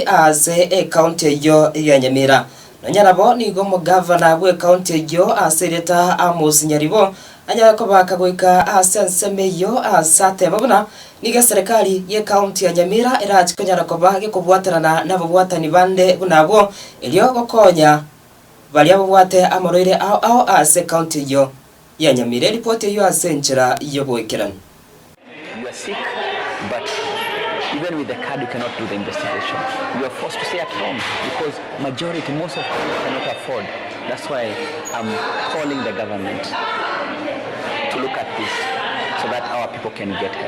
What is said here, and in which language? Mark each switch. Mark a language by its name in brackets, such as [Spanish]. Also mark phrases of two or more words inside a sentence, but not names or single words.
[Gusii] ase county yo ya Nyamira nanyarabo nigo mugavana bwe county yo ase leta Amos Nyaribo anyako bakagoika ase nseme yo asate babona niga serikali ye county ya Nyamira irachikonyara koba gekubwaterana nabobwatani bande bunabo elyo gokonya bali abobwate amoroire ao ase county yo ya Nyamira report yo ase nchira yo boekerana. [English] You are sick, but even with the card you cannot do the investigation. You are forced to stay at home because most of them cannot afford. That's why I'm calling the government to look at this so that our people can get help.